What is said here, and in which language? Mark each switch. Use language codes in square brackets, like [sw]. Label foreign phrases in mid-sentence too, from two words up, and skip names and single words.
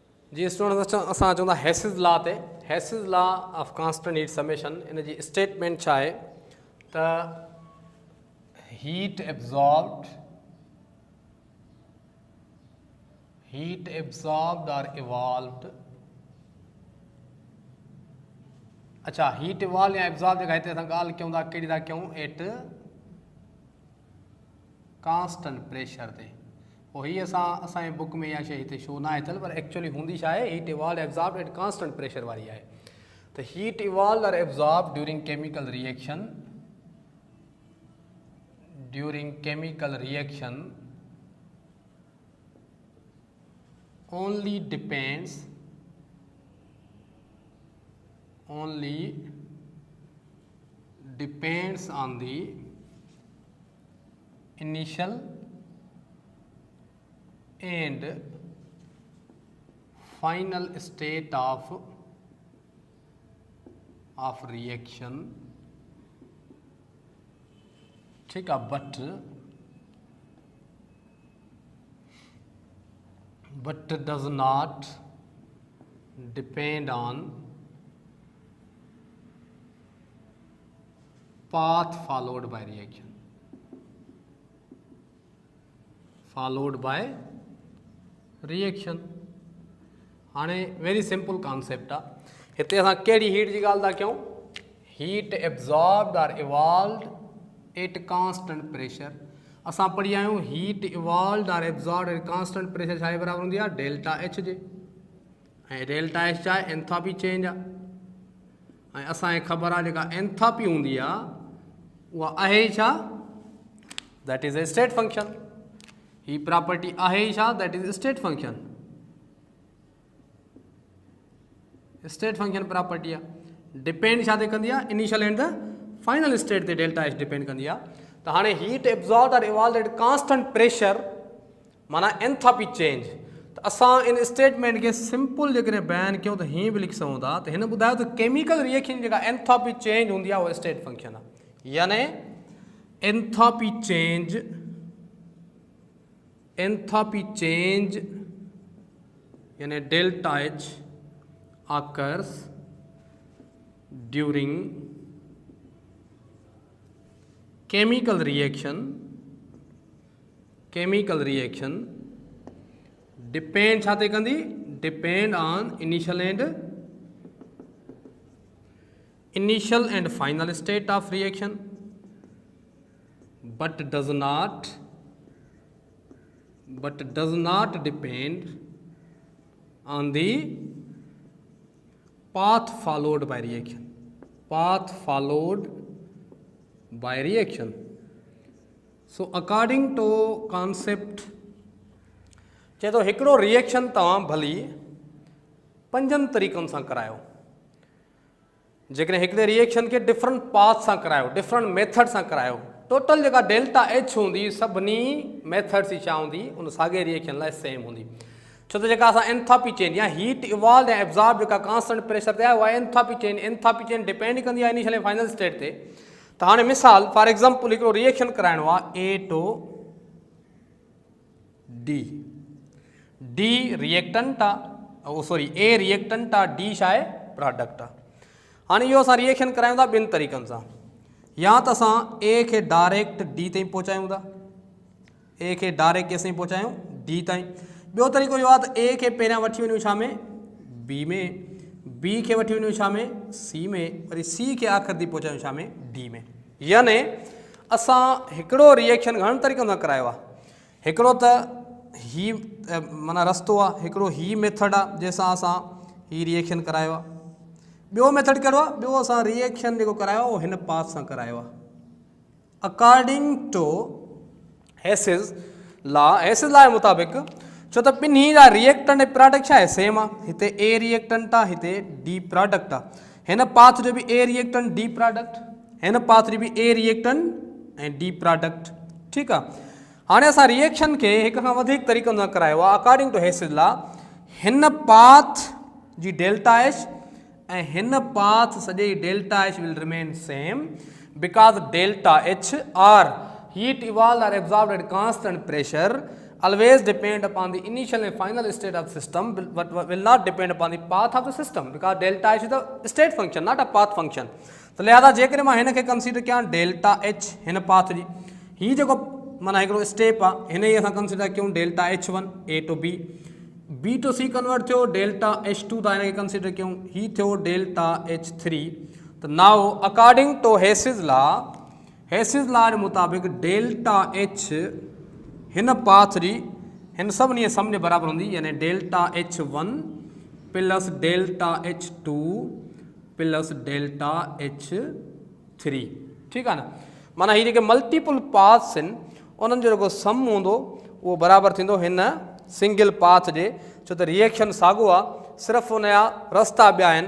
[sd] जी स्टूडेंट्स असां चवंदा [en] Hess's law [sd] ते [en] Hess's law of constant heat summation [sd] इन जी स्टेटमेंट छा आहे त [en] heat absorbed and evolved [sd] अच्छा [en] heat evolve or absorb [sd] जेका हिते असां ॻाल्हि कयूं था कहिड़ी था कयूं [en] at constant pressure [sd] ते पोइ हीअ असांजे बुक में इहा शइ हिते शो न आहे थियल पर एक्चुअली हूंदी छा आहे [en] heat evolve absorb at constant pressure [sd] वारी आहे त [en] heat evolve and absorb during chemical reaction only depends on the initial and final state of reaction [hi] ठीक है [en] but does not depend on path followed by reaction हाणे very simple concept [sd] आहे हिते असां कहिड़ी हीट जी ॻाल्हि था कयूं [en] heat absorbed and evolved at constant pressure [sd] असां पढ़ी आहियूं [en] heat evolved and absorbed at constant pressure [sd] छा बराबरि हूंदी आहे डेल्टा एच जे ऐं डेल्टा एच छा आहे [en] enthalpy change [sd] आहे ऐं असांखे ख़बर आहे जेका एंथाल्पी हूंदी आहे उहा आहे छा [en] that is a state function [sd] ही प्रॉपर्टी आहे छा [en] that is state function [sd] प्रॉपर्टी आहे डिपेंड छा ते कंदी आहे [en] initial and the final state [sd] ते डेल्टा एच डिपेंड कंदी आहे त हाणे [en] heat absorb and evolve at constant pressure [sd] माना [en] enthalpy change [sd] त असां इन स्टेटमेंट खे सिंपल जेकॾहिं बयानु कयूं त हीअं बि लिखी सघूं था त हिन ॿुधायो त [en] chemical reaction [sd] जेका [en] enthalpy change [sd] हूंदी आहे उहा [en] state function [sd] आहे यानी एंथाल्पी [en] चेंज यानी डेल्टा एच occurs during chemical reaction depend [sd] छा ते कंदी [en] depend on initial and final state of reaction but does not depend on the path followed by reaction so according to concept [sd] चए थो हिकिड़ो रिएक्शन तव्हां भली 5 तरीक़नि सां करायो जेकॾहिं हिकिड़े रिएक्शन खे डिफरेंट पाथ सां करायो [en] different method [sd] सां करायो टोटल जेका डेल्टा एच हूंदी सभिनी मेथड्स जी छा हूंदी उन साॻे रिएक्शन लाइ सेम हूंदी छो त जेका असां [en] enthalpy change [sd] या [en] heat evolve [sd] ऐं एब्जॉर्ब जेका [en] constant pressure [sd] ते आहे उहा [en] enthalpy change [sd] डिपेंड कंदी आहे इनिशियल ऐं [en] final state [sd] ते त हाणे मिसाल [en] for example [sd] हिकिड़ो रिएक्शन कराइणो आहे ए टू डी रिएक्टेंट आहे ए रिएक्टेंट आहे डी छा आहे प्रोडक्ट आहे हाणे इहो असां रिएक्शन करायूं था 2 तरीक़नि सां या त असां ए खे डायरेक्ट डी ताईं पहुचायूं था केसिताईं पहुचायूं डी ताईं ॿियो तरीक़ो इहो आहे त ए खे पहिरियां वठी वञूं छा में बी में बी खे वठी वञूं छा में सी में वरी सी खे आख़िर थी पहुचायूं छा में डी में याने असां हिकिड़ो रिएक्शन घणनि तरीक़नि सां करायो आहे हिकिड़ो त ही माना रस्तो आहे हिकिड़ो ही मेथड आहे जंहिंसां असां ही रिएक्शन करायो आहे ॿियो मेथड कहिड़ो आहे ॿियो असां रिएक्शन जेको करायो आहे उहो हिन पाथ सां करायो आहे [en] according to Hess's law [sd] जे मुताबिक़ छो त ॿिन्ही जा रिएक्टेंट ऐं प्रोडक्ट छा आहे सेम आहे हिते ए रिएक्टेंट आहे हिते डी प्रोडक्ट आहे हिन पाथ जो बि ए रिएक्टेंट डी प्रोडक्ट हिन पाथ जो बि ए रिएक्टेंट ऐं डी प्रोडक्ट ठीकु आहे हाणे असां रिएक्शन खे हिक खां वधीक तरीक़नि सां करायो आहे [en] according to Hess's law [sd] हिन पाथ जी डेल्टा एच ऐं हिन पाथ सॼे [en] delta H will remain same because delta H are heat evolved or absorbed at constant pressure always depend upon the initial and final state of the system, but will not depend upon the path of the system, because delta h is a state function, not a path function. [sd] तो लिहाजा जेकॾहिं मां हिन खे कंसीडर कयां डेल्टा एच हिन पाथ जी, हीअ जेको माना हिकिड़ो स्टेप आहे, हिन ई असां कंसीडर कयूं डेल्टा H1 A to B, B to C कन्वर्ट थियो, डेल्टा H2 था हिन खे कंसीडर कयूं, हीअ थियो डेल्टा H3. त [en] now according to Hess's law [sd] जे मुताबिक़ डेल्टा H हिन पाथ जी हिन सभिनी सम जे बराबरि हूंदी, यानी डेल्टा H1 प्लस डेल्टा H2 प्लस डेल्टा H3. ठीकु आहे न. माना हीअ जेके [en] multiple paths [sd] आहिनि उन्हनि जो जेको सम हूंदो उहो बराबरि थींदो हिन [en] single path [sd] जे, छो त रिएक्शन साॻियो आहे, सिर्फ़ु उनजा रस्ता ॿिया आहिनि.